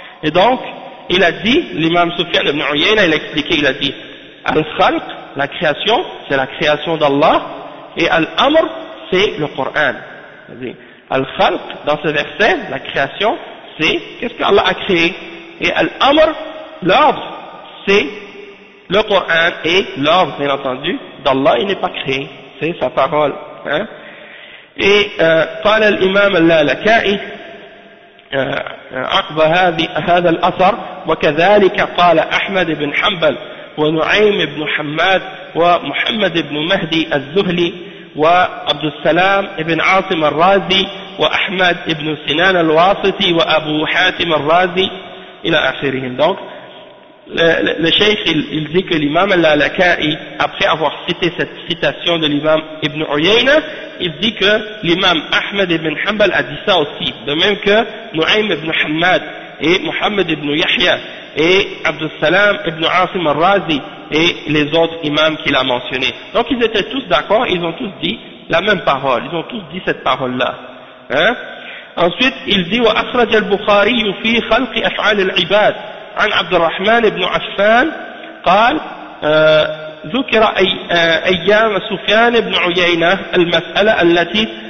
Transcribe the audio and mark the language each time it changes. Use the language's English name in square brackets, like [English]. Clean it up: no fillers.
[French] Et donc, il a dit, l'imam Sufyan ibn Uyayna, il a expliqué, il a dit, Al-Khalq, la création, c'est la création d'Allah, et Al-Amr, c'est le Coran. C'est-à-dire, Al-Khalq, dans ce verset, la création, c'est qu'est-ce qu'Allah a créé. Et Al-Amr, l'ordre, c'est le Coran, et l'ordre, bien entendu, d'Allah, il n'est pas créé, c'est sa parole. Hein. [Arabic] Et, قال l'imam al-Lalaka'i, عقب هذا الأثر وكذلك قال أحمد بن حنبل ونعيم بن حماد ومحمد بن مهدي الزهلي وعبد السلام بن عاصم الرازي وأحمد بن سنان الواسطي وأبو حاتم الرازي إلى آخرهم. [French] donc le cheikh il dit que l'imam al-Alaka'i, après avoir cité cette citation de l'imam Ibn Uyayna, il dit que l'imam Ahmed ibn Hanbal a dit ça aussi, de même que Nu'aym ibn Hammad et Muhammad ibn Yahya et Abdus Salam ibn Asim al-Razi et les autres imams qu'il a mentionnés. Donc ils étaient tous d'accord, ils ont tous dit la même parole, ils ont tous dit cette parole-là. Hein? Ensuite il dit [Arabic] « Wa akhraj al-Bukhari fi khalq af'al al-ibad » عن عبد الرحمن بن عفان قال ذكر أيام سفيان بن عيينة المسألة التي